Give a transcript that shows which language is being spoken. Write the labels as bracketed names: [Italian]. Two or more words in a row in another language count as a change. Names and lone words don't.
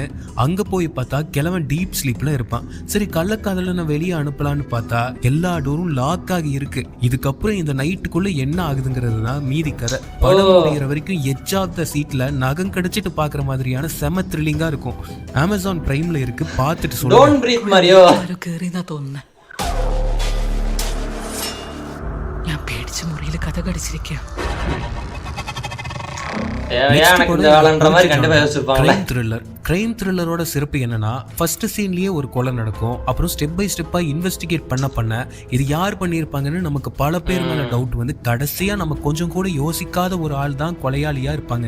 [Tamil] அங்க போய் பார்த்தா கிழவன் [English] deep sleep [Tamil] இருப்பான். சரி, கள்ளக்காதலனை வெளியே அனுப்பலான்னு பார்த்தா எல்லா டோரும் லாக் ஆகி இருக்கு. இதுக்கப்புறம் இந்த நைட்டுக்குள்ள என்ன ஆகுதுங்கிறது தான் மீதி கதை. படம் முடிகிற வரைக்கும் [English] edge of the seat [Tamil] நகம் கடிச்சிட்டு பாக்குற மாதிரியான செம த்ரில்லிங்கா இருக்கும். அமேசான் பிரைம்ல இருக்கு, பார்த்துட்டு சொல்லுங்க. டோன்ட் பிரீத் மரியோ. [Malayalam] കേറിയെന്നാ തോന്നുന്നേ. ഞാൻ പേടിച്ച മുറിയിൽ കഥ കടിച്ചിരിക്കുക. [English] crime thriller [Tamil] சிறப்பு என்னன்னா, [English] first scene [Tamil] ஒரு கொலை நடக்கும். அப்புறம் [English] step by step [Tamil] இன்வெஸ்டிகேட் பண்ண இது யார் பண்ணியிருப்பாங்கன்னு நமக்கு பல பேர் மேல டவுட் வந்து கடைசியா நம்ம கொஞ்சம் கூட யோசிக்காத ஒரு ஆள் தான் கொலையாளியா இருப்பாங்க.